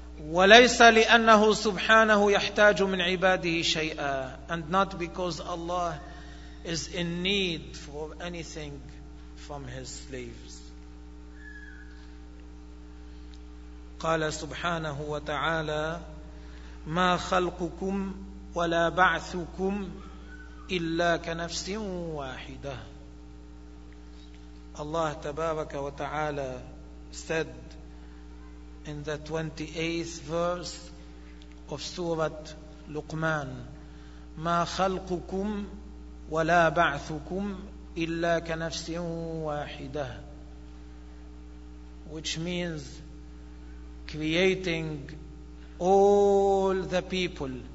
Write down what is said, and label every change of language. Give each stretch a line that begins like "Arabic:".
Arabic: وليس لأنه سبحانه يحتاج من عباده شيئا.
English: And not because Allah is in need for anything from his slaves.
Arabic: قال سبحانه وتعالى: ما خلقكم ولا بعثكم إلا كنفس واحدة.
English: Allah
Arabic: تبارك وتعالى
English: said in the 28th verse of Surah Luqman,
Arabic: ما خلقكم ولا بعثكم إلا كنفس واحدة,
English: which means creating all the people